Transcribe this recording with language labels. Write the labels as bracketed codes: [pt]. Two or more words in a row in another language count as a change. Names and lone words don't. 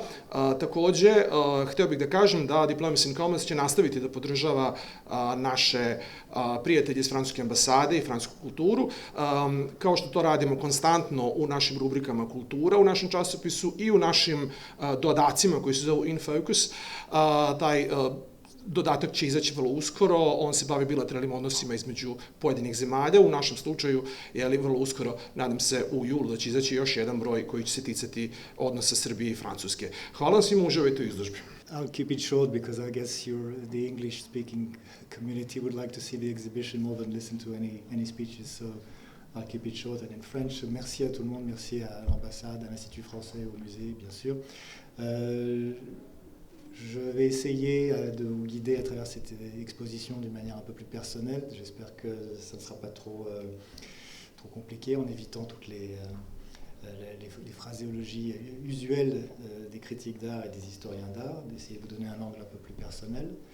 [sr] Takođe, hteo bih da kažem da Diplomacy and Commerce će nastaviti da podržava naše prijatelje iz francuske ambasade i francusku kulturu, kao što to radimo konstantno u našim rubrikama kultura, u našem časopisu i u našim dodacima koji se zovu In Focus. Taj dodatak će izaći vrlo uskoro, on se bavi bilateralnim odnosima između pojedinih zemalja, u našem slučaju je vrlo uskoro, nadam se u julu da će izaći još jedan broj koji će se ticati odnosa Srbije i Francuske. Hvala vam svima, uživajte u izložbi. [en] I'll keep it short because I guess the English-speaking community would like to see the exhibition more than listen to any speeches, so I'll keep it short and in French. [fr] Merci à tout le monde, merci à l'ambassade, à l'Institut français, au musée, bien sûr. Je vais essayer de vous guider à travers cette exposition d'une manière un peu plus personnelle. J'espère que ça ne sera pas trop compliqué en évitant toutes les phraséologies usuelles des critiques d'art et des historiens d'art, d'essayer de vous donner un angle un peu plus personnel.